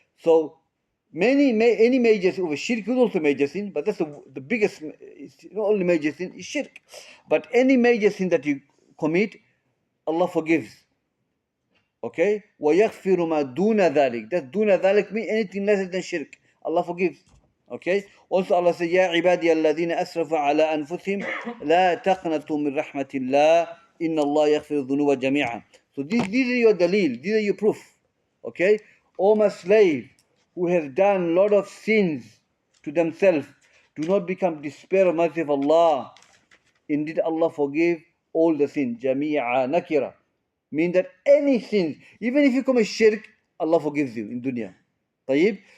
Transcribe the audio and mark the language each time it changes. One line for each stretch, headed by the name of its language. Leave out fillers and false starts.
English: So any major sin, shirk is also major sin, but that's the biggest. It's not only major sin, is shirk. But any major sin that you commit, Allah forgives. Okay?
Arabic: وَيَغْفِرُ مَا دُونَ ذَلِكَ.
English: That
Arabic: دُونَ ذَلِكَ
English: means anything lesser than shirk. Allah forgives. Okay? Also Allah says,
Arabic: يَا عِبَادِيَ الَّذِينَ أَسْرَفُوا عَلَىٰ أَنفُسِهِمْ لَا تَقْنَطُوا مِنْ رَحْمَةِ اللَّهِ إِنَّ اللَّهَ يَغْفِرُ الذُّنُوبَ جَمِيعًا.
English: So these are your dalil, these are your proof. Okay? O my slave, who has done a lot of sins to themselves, do not become despair of mercy of Allah. Indeed, Allah forgive all the sins. Jami'a nakira. Mean that any sins, even if you commit shirk, Allah forgives you in dunya. Tayyib?